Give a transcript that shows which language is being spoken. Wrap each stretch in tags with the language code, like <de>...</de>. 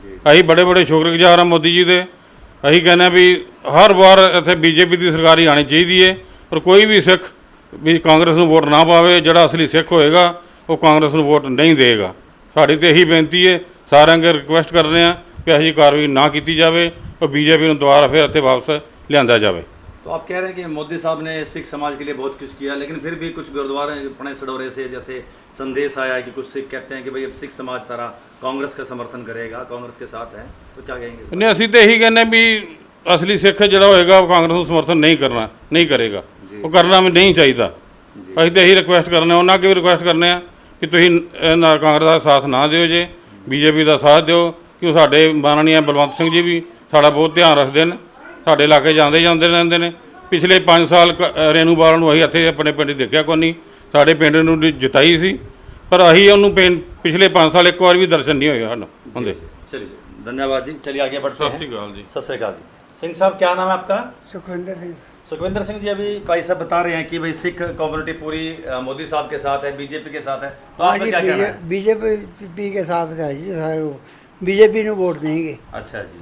<pa>ਅਸੀਂ ਬੜੇ ਬੜੇ ਸ਼ੁਕਰਗੁਜ਼ਾਰ ਹਾਂ ਮੋਦੀ ਜੀ ਦੇ। ਅਸੀਂ ਕਹਿੰਦੇ ਹਾਂ ਵੀ ਹਰ ਵਾਰ ਇੱਥੇ ਬੀਜੇਪੀ ਦੀ ਸਰਕਾਰ ਹੀ ਆਉਣੀ ਚਾਹੀਦੀ ਹੈ, ਪਰ ਕੋਈ ਵੀ ਸਿੱਖ ਵੀ ਕਾਂਗਰਸ ਨੂੰ ਵੋਟ ਨਾ ਪਾਵੇ। ਜਿਹੜਾ ਅਸਲੀ ਸਿੱਖ ਹੋਏਗਾ ਉਹ ਕਾਂਗਰਸ ਨੂੰ ਵੋਟ ਨਹੀਂ ਦੇਗਾ। ਸਾਡੀ ਤਾਂ ਇਹੀ ਬੇਨਤੀ ਹੈ, ਸਾਰਿਆਂ ਅੱਗੇ ਰਿਕੁਐਸਟ ਕਰ ਰਹੇ ਹਾਂ ਕਿ ਇਹੋ ਜਿਹੀ ਕਾਰਵਾਈ ਨਾ ਕੀਤੀ ਜਾਵੇ</pa> <hi>और</hi> <pa>बीजेपी ਨੂੰ ਦੁਬਾਰਾ ਫਿਰ ਇੱਥੇ ਵਾਪਸ ਲਿਆਂਦਾ ਜਾਵੇ।</pa> <hi>तो आप कह रहे हैं कि मोदी साहब ने सिख समाज के लिए बहुत कुछ किया, लेकिन फिर भी कुछ गुरुद्वारे अपने सडोरे से जैसे संदेश आया है कि कुछ सिख कहते हैं कि भाई अब सिख समाज सारा कांग्रेस का समर्थन करेगा, कांग्रेस के साथ है, तो क्या कहेंगे?</hi> <pa>ਨਹੀਂ ਅਸੀਂ ਤਾਂ ਇਹੀ ਕਹਿੰਦੇ ਵੀ ਅਸਲੀ ਸਿੱਖ ਜਿਹੜਾ ਹੋਏਗਾ ਉਹ ਕਾਂਗਰਸ ਨੂੰ ਸਮਰਥਨ ਨਹੀਂ ਕਰੇਗਾ। ਉਹ ਕਰਨਾ ਵੀ ਨਹੀਂ ਚਾਹੀਦਾ। ਅਸੀਂ ਤਾਂ ਇਹੀ ਰਿਕੁਐਸਟ ਕਰਨੇ, ਉਹਨਾਂ ਅੱਗੇ ਵੀ ਰਿਕੁਐਸਟ ਕਰਨੇ ਆ ਕਿ ਤੁਸੀਂ ਕਾਂਗਰਸ ਦਾ ਸਾਥ ਨਾ ਦਿਓ ਜੇ, ਬੀਜੇਪੀ ਦਾ ਸਾਥ ਦਿਓ। ਕਿਉਂ ਸਾਡੇ ਮਾਨਨੀय ਬਲਵੰਤ ਸਿੰਘ ਜੀ ਵੀ ਸਾਡਾ ਬਹੁਤ ਧਿਆਨ ਰੱਖਦੇ ਨੇ, ਸਾਡੇ ਇਲਾਕੇ ਜਾਂਦੇ ਰਹਿੰਦੇ ਨੇ। ਪਿਛਲੇ 5 ਸਾਲ ਰੇਨੂ ਬਾਲ ਨੂੰ ਅਸੀਂ ਇੱਥੇ ਆਪਣੇ ਪਿੰਡ ਦੇਖਿਆ ਕੋਈ ਨਹੀਂ। ਸਾਡੇ ਪਿੰਡ ਨੂੰ ਜਿਤਾਈ ਸੀ, ਪਰ ਅਸੀਂ ਉਹਨੂੰ ਪਿਛਲੇ 5 ਸਾਲ ਇੱਕ ਵਾਰ</pa> <hi>भी दर्शन नहीं</hi> <pa>ਹੋਏ ਹਨ ਹੁੰਦੇ।</pa> <hi>चलिए धन्यवाद जी। चलिए आगे बढ़ते हैं।</hi> <pa>ਸਤਿ ਸ਼੍ਰੀ ਅਕਾਲ ਜੀ।</pa> <hi>सत श्री अकाल जी। सिंह साहब क्या नाम है आपका? सुखविंदर सिंह। सुखविंदर सिंह जी, अभी भाई साहब बता रहे हैं कि भाई सिख कम्युनिटी पूरी मोदी साहब के साथ है, बीजेपी के साथ है, तो आपका क्या कहना है? बीजेपी के साथ है जी। बीजेपी</hi> <pa>ਨੂੰ</pa> <hi>वोट देंगे। अच्छा जी।</hi>